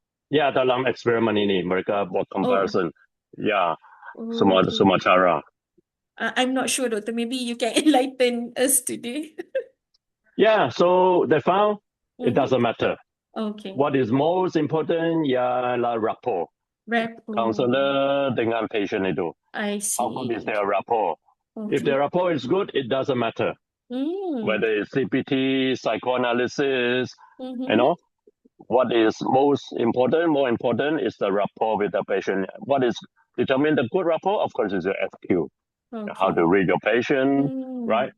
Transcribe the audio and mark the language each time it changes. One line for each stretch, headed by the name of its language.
Malay: Ya, dalam eksperimen ini mereka buat comparison. Ya, semua cara.
English: I'm not sure, doctor. Maybe you can enlighten us today. Yeah, so they found it doesn't matter. Okay. What is most important
Malay: ialah
English: rapport.
Malay: Counselor dengan patient itu.
English: I see. How good is their rapport? If their rapport is good, it doesn't matter. Whether it's CBT, psychoanalysis, what is more important is the rapport with the patient. What is determine the good rapport? Of course, is your SQ. How to read your patient, right?